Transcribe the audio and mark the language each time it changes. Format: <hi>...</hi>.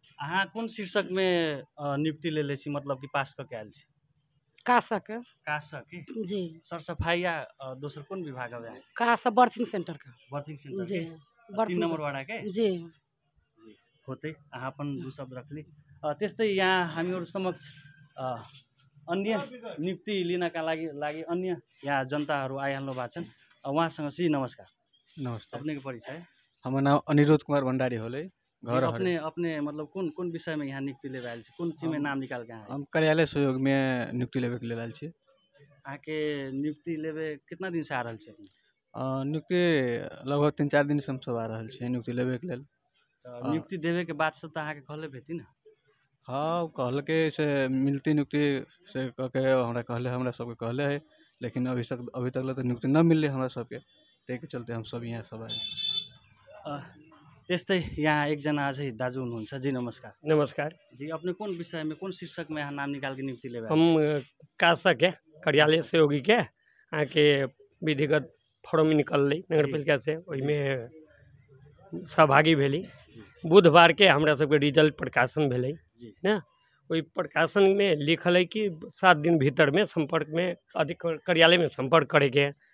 <mai>अहाँ कौन शीर्षक में नियुक्ति ले ले छी, मतलब कि पास करके आयल छी? कासा के। कासा के? जी। सर सफाई या दोसर कौन विभाग है? कासा बर्थिंग सेंटर का। बर्थिंग सेंटर जी, के? 3 नंबर वार्ड के? जी। होते अहाँ अपन दू शब्द रखली।</mai> <ne>त्यस्तै यहाँ हामीहरू समक्ष अन्य नियुक्ति लिनका लागि अन्य यहाँ जनताहरू आइहाल्नु भएको छन्। उहाँसँग सी नमस्कार। नमस्कार।</ne> <mai>अपने के परिचय? हमार नाम अनिरुद्ध कुमार भंडारी होले। घर अपने मतलब कौन विषय में यहाँ नियुक्ति लेवे आयल छी? कौन चीज में नाम निकाल के आए? हम कार्यालय सहयोग में नियुक्ति लेवे के लेल आयल छी। आके नियुक्ति लेवे कितना दिन से आ रहल छी? नियुक्ति लगभग 3-4 दिन से हम सब आ रहल छी नियुक्ति लेवे के लेल। नियुक्ति देवे के बाद से तो अहाँ के कहले भेती ना? हाँ, कहल के से मिलती नियुक्ति से कहके हमरा सबके कहले है, लेकिन अभी तक तो नियुक्ति न मिलले हमरा सबके, त्यही के चलते हम सब यहाँ सब आए।</mai> <ne>त्यस्तै यहाँ एकजना अझै दाजु हुनुहुन्छ। जी नमस्कार। नमस्कार</ne> <mai>जी, अपने कौन विषय में कौन शीर्षक में यहाँ नाम निकाल के नियुक्ति लेवे? हम कासा के कार्यालय सहयोगी के आके विधिगत फॉर्म निकललै नगर पालिका से, ओहिमे सहभागी भेली। बुधवार के हमरा सबके रिजल्ट प्रकाशन भेलै ना, ओहि प्रकाशन में लिखल है कि 7 दिन भीतर में संपर्क में कार्यालय में संपर्क करे के।</mai>